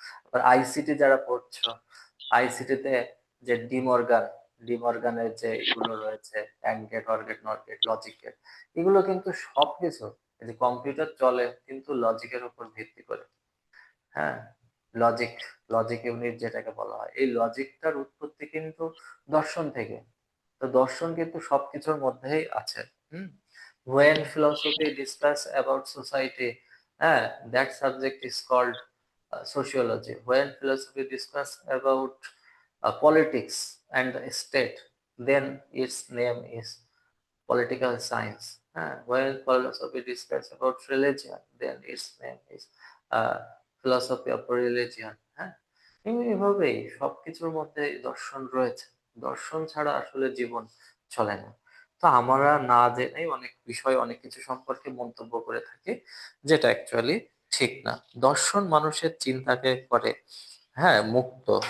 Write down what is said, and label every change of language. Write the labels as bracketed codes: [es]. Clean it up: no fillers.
[bn] আবার আইসিটি যারা পড়ছো, আইসিটিতে যে ডিমর্গানের যে এগুলো রয়েছে, and get, or gate, not get, logic gate, এগুলো কিন্তু সবকিছু, এই যে কম্পিউটার চলে কিন্তু লজিকের উপর ভিত্তি করে। হ্যাঁ, লজিক, লজিক ইউনিট যেটাকে বলা হয়, এই লজিকটার উৎপত্তি কিন্তু দর্শন থেকে। তো দর্শন কিন্তু সবকিছুর মধ্যেই আছে। [en] Hmm, when philosophy discuss about society, that subject is called sociology. When philosophy discuss about politics and the state, then its name is political science. When philosophy discuss about religion, then its name is uh, philosophy of religion. [bn] হ্যাঁ, এইভাবেই সবকিছুর মধ্যে দর্শন রয়েছে। দর্শন ছাড়া আসলে জীবন চলে না। তো আমরা না জেনেই অনেক বিষয় অনেক কিছু সম্পর্কে মন্তব্য করে থাকি, যেটা অ্যাকচুয়ালি ঠিক না। দর্শন মানুষের চিন্তাকে করে মুক্ত।